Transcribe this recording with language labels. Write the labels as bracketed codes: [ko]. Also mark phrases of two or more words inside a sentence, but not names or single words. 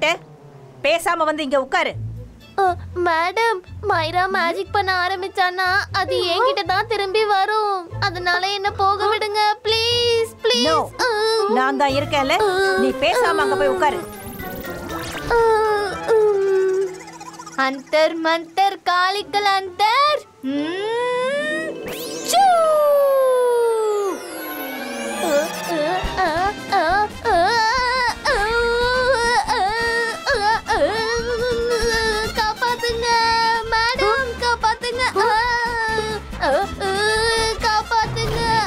[ta] பேசாம வந்து இங்க உட்காரு. மேடம், மைரா மேஜிக் பண்ண ஆரம்பிச்சானா அது என்கிட்ட தான் திரும்பி வரும். அதனால என்ன போக விடுங்க [en] please please. [ta] நான் தான் இருக்கேன்ல, நீ பேசாம அங்க போய் உட்காரு. [hi] अंतर मंतर कालिकल अंतर चू [ta] காப்பாத்துங்க மேடம், காப்பாத்துங்க, காப்பாத்துங்க.